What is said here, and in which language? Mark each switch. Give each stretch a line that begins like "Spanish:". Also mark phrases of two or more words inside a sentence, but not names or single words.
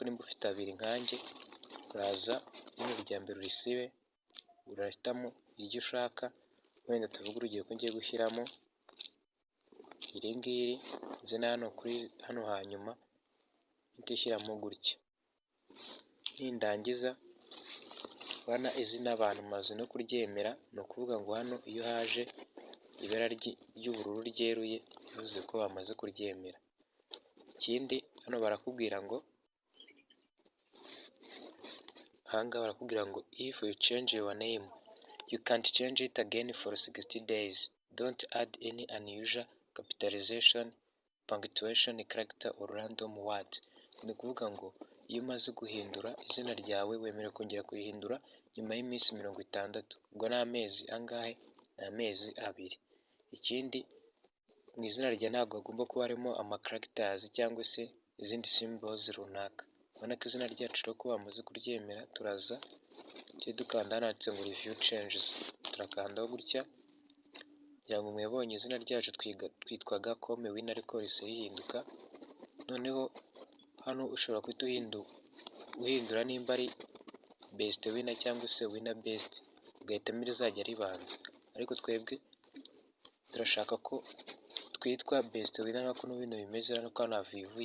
Kinyarwanda: nimba ufite abiri nkanjye, uraza hano irya mbere urisibe, urahitamo iryo ushaka, wenda tuvuge urugero ko ngiye gushyiramo iri ngiri, nze na hano kuri hano hanyuma mpite nshyiramo gutya, nindangiza urabona izina abantu maze no kuryemera, ni ukuvuga ngo hano iyo haje ibara ry'ubururu ryeruye bivuze ko bamaze kuryemera. Ikindi hano barakubwira ngo, ahangaha barakubwira ngo
English: if you change your name you can't change it again for 60 days, don't add any unusual capitalization, punctuation, character or random word.
Kinyarwanda: Ni ukuvuga ngo iyo umaze guhindura izina ryawe wemerewe kongera kurihindura nyuma y'iminsi 60, ubwo ni amezi angahe? Ni amezi 2. Ikindi mu izina rya ntabwo hagomba kuba harimo characters cyangwa se izindi symbols runaka. Urabona ko izina ryacu rero ko bamaze kuryemera, turaza tujye dukanda hano handitse ngo
English: review changes,
Kinyarwanda: turakandaho gutya kugira ngo mwebonye izina ryacu twitwaga Kome Winner ariko rihise rihinduka. Noneho hano ushobora guhita uhindura nimba ari best winner cyangwa se winner best, ugahitamo irizajya ribanza, ariko twebwe turashaka ko twitwa best winner nk'uko bino bimeze, hano ko navivuye.